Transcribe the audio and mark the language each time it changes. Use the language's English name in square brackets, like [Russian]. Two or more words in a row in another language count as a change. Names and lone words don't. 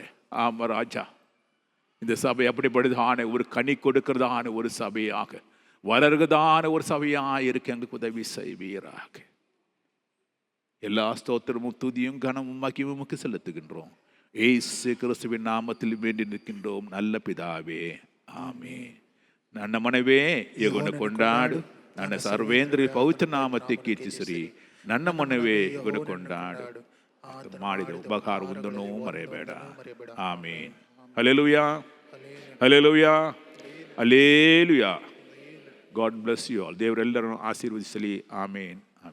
[Tamil] ஆமா ராஜா, இந்த சபை அப்படிப்படுதான ஒரு கனி கொடுக்கிறதான ஒரு சபையாக, வளர்கிறதான ஒரு சபையாக இருக்க எங்களுக்கு உதவி செய்வீராக. எல்லா ஸ்தோத்திரமும் துதியும் கனமும் மகிமும் செலுத்துகின்றோம். ஏசு கிறிஸ்துவின் நாமத்தில் வேண்டி நிற்கின்றோம் நல்ல பிதாவே, ஆமென். [Kannada] ನನ್ನ ಮನವೇ ಯೆಹೋವನ ಕೊಂಡಾಡು, ನನ್ನ ಸರ್ವೇಂದ್ರ ಪವಿತ್ರ ನಾಮಕ್ಕೆ ಕೀರ್ತಿಸಿರಿ. ನನ್ನ ಮನವೇ ಯೆಹೋವನ ಕೊಂಡಾಡು, ಮಾಡಿದ ಉಪಕಾರವೊಂದನ್ನು ಮರೆಯಬೇಡ. ಆಮೆನ್. ಹಲ್ಲೆಲೂಯಾ, ಹಲ್ಲೆಲೂಯಾ, ಹಲ್ಲೆಲೂಯಾ. [English] God bless you all. [Kannada] ದೇವರೆಲ್ಲರನ್ನು ಆಶೀರ್ವದಿಸಲಿ. ಆಮೆನ್.